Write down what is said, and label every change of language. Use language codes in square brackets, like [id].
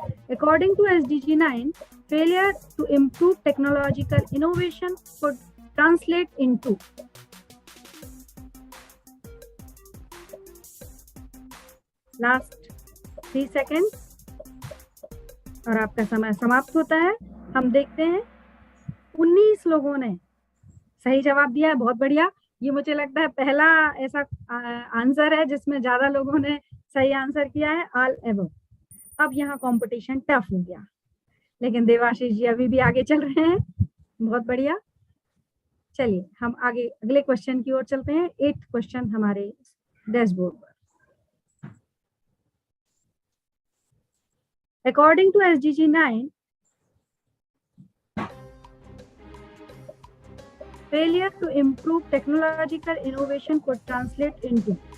[en] According to SDG 9, failure to improve technological innovation could translate into। [hi] Last 3 second और आपका समय समाप्त होता है। हम देखते हैं 19 लोगों ने सही जवाब दिया है, बहुत बढ़िया। ये मुझे लगता है पहला ऐसा आंसर है जिसमें ज्यादा लोगों ने सही आंसर किया है, [en] All above. [hi] अब यहाँ कंपटीशन टफ हो गया, लेकिन देवाशीष जी अभी भी आगे चल रहे हैं, बहुत बढ़िया। चलिए हम आगे अगले क्वेश्चन की ओर चलते हैं। 8th क्वेश्चन हमारे डैशबोर्ड पर। [en] According to SDG 9, failure to improve technological innovation could translate into।